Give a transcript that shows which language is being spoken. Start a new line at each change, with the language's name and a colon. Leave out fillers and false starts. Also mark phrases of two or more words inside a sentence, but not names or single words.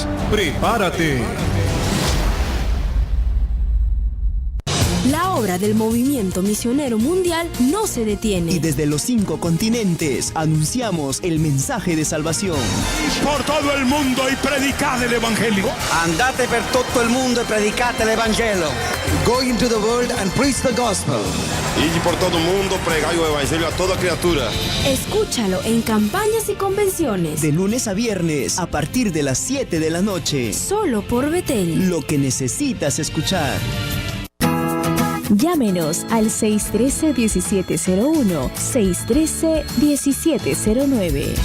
Spanish: Prepárate. La obra del movimiento misionero mundial no se detiene. Y desde los 5 continentes anunciamos el mensaje de salvación. Por todo el mundo y predicad el evangelio.
Italian: Andate per tutto il mondo e predicate l'Evangelo.
English: Go into the world and preach the gospel.
Spanish: Y por todo el mundo pregai el evangelio a toda criatura. Escúchalo en campañas y convenciones. De lunes a viernes, a partir de las 7 de la noche. Solo por Betel. Lo que necesitas escuchar. Llámenos al 613-1701, 613-1709.